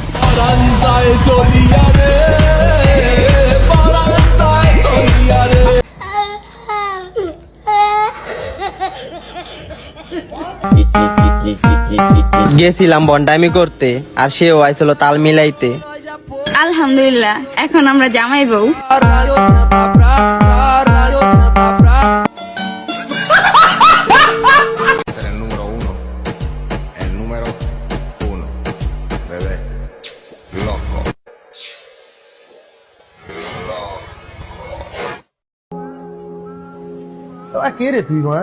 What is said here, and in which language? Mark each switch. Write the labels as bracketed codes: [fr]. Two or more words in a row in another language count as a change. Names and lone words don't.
[bn] গেছিলাম বন্ডামি করতে, আর সেও আইছিল তাল মিলাইতে। আলহামদুলিল্লাহ এখন আমরা জামাই বউ। [es] Ser el número uno. El número uno. Bebé. Loco. [bn] কে রে তুই মা?